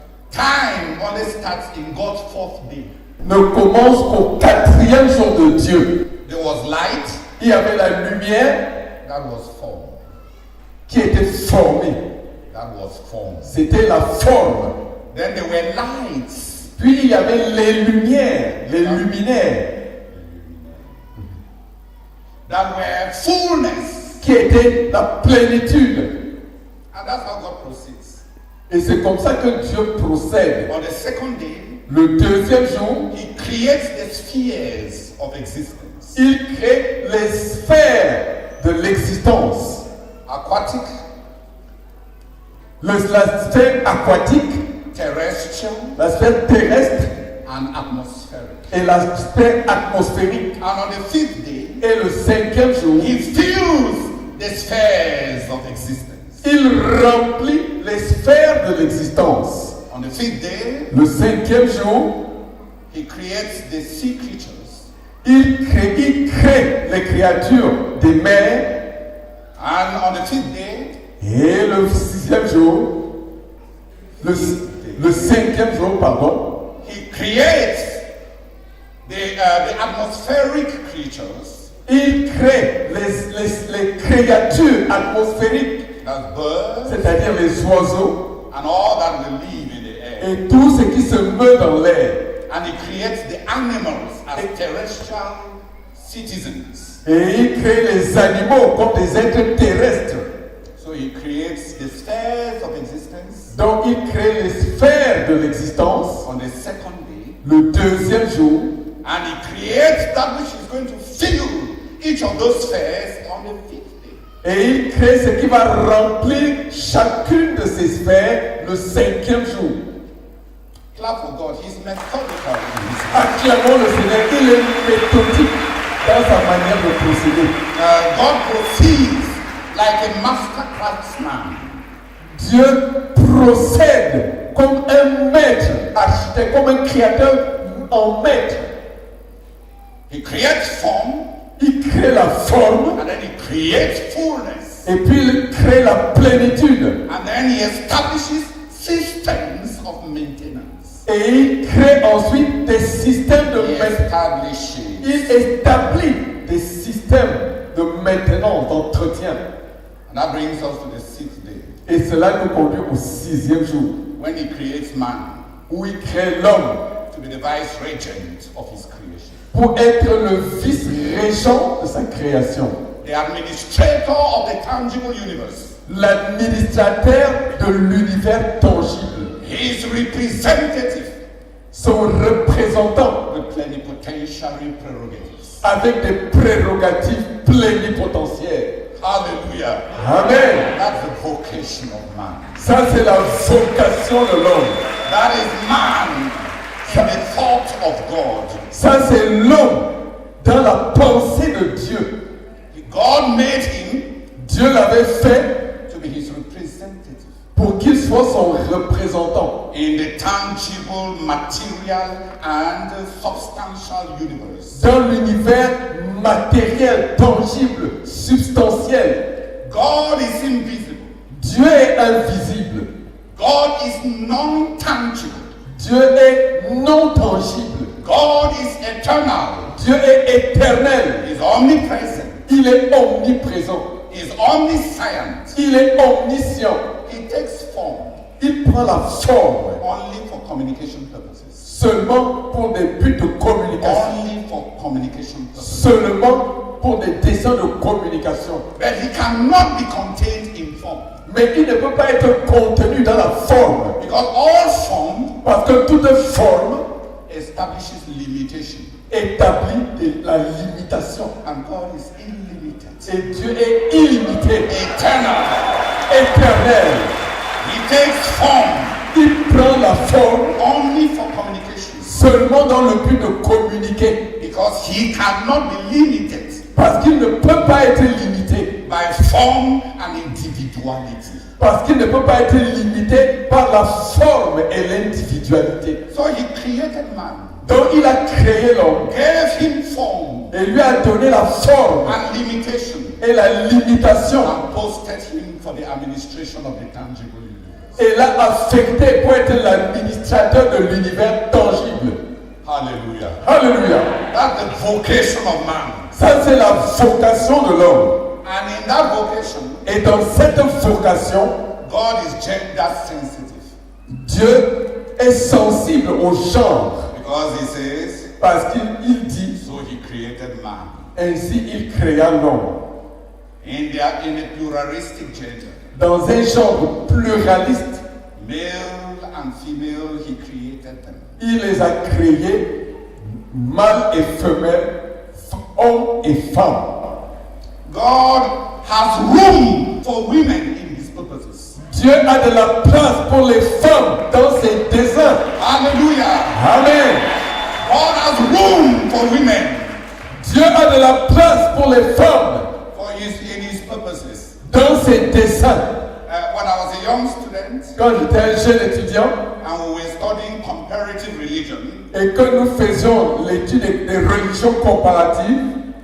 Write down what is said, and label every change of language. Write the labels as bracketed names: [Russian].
[English] time only starts in God's fourth day. [French] ne commence qu'au 4e jour de Dieu. [English] There was light, [French] Il y avait la lumière [English] that was form. [French] qui était formée. [English] That was form. [French] C'était la forme. [English] Then there were lights. [French] Puis il y avait les lumières, les luminaires, [English] That were fullness. [French] qui étaient la plénitude. [English] And that's how God proceeds. [French] Et c'est comme ça que Dieu procède. [English] On the second day, [French] Le 2e jour, [English] He creates the spheres of existence. [French] il crée les sphères de l'existence. [English] Aquatic, [French] La sphère aquatique, [English] terrestrial, [French] la sphère terrestre [English] and atmospheric. [French] et la sphère atmosphérique. [English] And on the fifth day, [French] Et le 5e jour, [English] He fills the spheres of existence. [French] il remplit les sphères de l'existence. [English] On the fifth day, [French] Le 5e jour, [English] He creates the sea creatures. [French] il crée les créatures des mers. [English] And on the fifth day, [French] Et le 6e jour, le 5e jour, pardon, [English] He creates the atmospheric creatures. [French] il crée les créatures atmosphériques, [English] That's birds [French] c'est-à-dire les oiseaux [English] and all that will live in the air. [French] et tout ce qui se meut dans l'air. [English] And He creates the animals as terrestrial citizens. [French] Et il crée les animaux comme des êtres terrestres. [English] So He creates the spheres of existence. [French] Donc il crée les sphères de l'existence [English] On the second day, [French] le 2e jour. [English] and He creates that which is going to fill each of those spheres on the fifth day. [French] Et il crée ce qui va remplir chacune de ces sphères le 5e jour. [English] Clap for God. He's methodical in His [French] Acclamons le Seigneur, il est méthodique dans sa manière de procéder. [English] God proceeds like a master craftsman. [French] Dieu procède comme un maître architecte, comme un créateur en maître. [English] He creates form, [French] Il crée la forme [English] and then He creates fullness. [French] et puis il crée la plénitude. [English] And then He establishes systems of maintenance. [French] Et il crée ensuite des systèmes de [English] He [French] maintenance. [English] establishes. [French] Il établit des systèmes de maintenance, d'entretien. [English] And that brings us to the sixth day, [French] Et cela nous conduit au 6e jour, [English] when He creates man [French] où il crée l'homme [English] to be the vice-regent of His creation, [French] pour être le vice-régent de sa création, [English] the administrator of the tangible universe, [French] l'administrateur de l'univers tangible, [English] His representative [French] son représentant [English] with plenipotentiary prerogatives. [French] avec des prérogatives plénipotentiaires. Hallelujah. Amen. [English] That's the vocation of man. [French] Ça, c'est la vocation de l'homme. [English] That is man in the thought of God. [French] Ça, c'est l'homme dans la pensée de Dieu. [English] God made him [French] Dieu l'avait fait [English] to be His representative [French] pour qu'il soit son représentant [English] in the tangible, material, and substantial universe. [French] dans l'univers matériel, tangible, substantiel. [English] God is invisible. [French] Dieu est invisible. [English] God is non-tangible. [French] Dieu est non tangible. [English] God is eternal. [French] Dieu est éternel. [English] He is omnipresent. [French] Il est omniprésent. [English] He is omniscient. [French] Il est omniscient. [English] He takes form [French] Il prend la forme [English] only for communication purposes. [French] seulement pour des buts de communication. [English] Only for communication purposes. [French] Seulement pour des desseins de communication. [English] But He cannot be contained in form. [French] Mais il ne peut pas être contenu dans la forme. [English] Because all form [French] Parce que toute forme [English] establishes limitation. [French] établit la limitation. [English] And God is illimited. [French] Et Dieu est illimité, [English] Eternal. [French] éternel. [English] He takes form [French] Il prend la forme [English] only for communication [French] seulement dans le but de communiquer. [English] because he cannot be limited [French] Parce qu'il ne peut pas être limité. [English] by form and individuality. [French] Parce qu'il ne peut pas être limité par la forme et l'individualité. [English] So he created man, [French] Donc il a créé l'homme [English] gave him form [French] et lui a donné la forme [English] and limitation, [French] et la limitation [English] and posted him for the administration of the tangible universe. [French] et l'a affecté pour être l'administrateur de l'univers tangible. Hallelujah. Alléluia. [English] That's the vocation of man. [French] Ça c'est la vocation de l'homme. [English] And in that vocation, [French] Et dans cette vocation, [English] God is gender sensitive [French] Dieu est sensible au genre. [English] because he says, [French] Parce qu'il dit, [English] so he created man. [French] ainsi il créa l'homme. [English] In a pluralistic gender, [French] Dans un genre pluraliste, [English] male and female, he created them. [French] il les a créés, mâle et femelle, homme et femme. [English] God has room for women in his purposes. [French] Dieu a de la place pour les femmes dans ses desseins. Hallelujah. Amen. [English] God has room for women [French] Dieu a de la place pour les femmes [English] in his purposes. [French] dans ses desseins. [English] When I was a young student [French] Quand j'étais un jeune étudiant [English] and we were studying comparative religion, [French] et que nous faisions l'étude des religions comparatives,